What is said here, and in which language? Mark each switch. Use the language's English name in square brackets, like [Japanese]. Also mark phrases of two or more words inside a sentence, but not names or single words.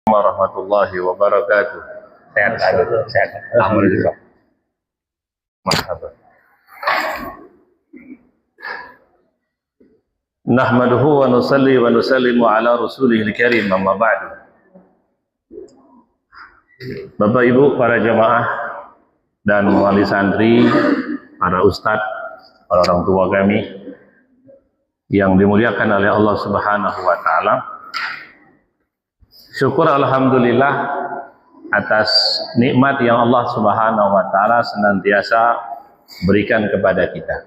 [Arabic] ورحمة الله وبركاته. [Indonesian] Sehat lagi, sehat. Alhamdulillah. Marhaba. [Arabic] نحمده ونصلي ونسلم على رسوله الكريم، أما بعد. [Indonesian] Bapak Ibu, para jamaah dan wali santri, para ustadz, para orang tua kami yang dimuliakan oleh Allah [Arabic] سبحانه وتعالى. [Indonesian] Syukur alhamdulillah atas nikmat yang Allah [Arabic] سبحانه وتعالى [Indonesian] senantiasa berikan kepada kita.